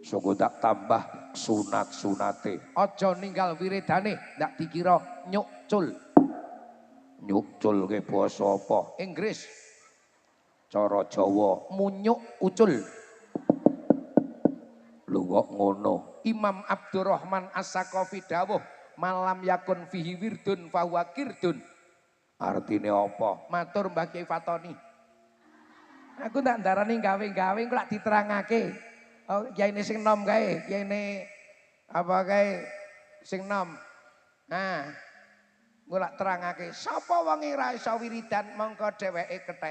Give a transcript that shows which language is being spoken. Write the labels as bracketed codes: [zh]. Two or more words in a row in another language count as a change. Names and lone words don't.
[jv] Syukur tak tambah sunat-sunate. Aja ninggal wiridane, ndak dikira nyukcul. Nyukcul ke basa apa? Inggris. Cara Jawa munyuk ucul. Lho kok ngono. Imam Abdurrahman As-Saqafi dawuh [ar] malam yakun fihi wirdun fahuwa kirdun. [jv] Artine apa? Matur Mbah Kyai Fatoni. Aku tak ndarani gawe-gawe kok lak diterangake. Oh, kiyaine sing nom kae, kiyaine apa kae sing nom. Nah, gue lak terangake sapa wonge ra iso wiridan mongko dheweke kethek.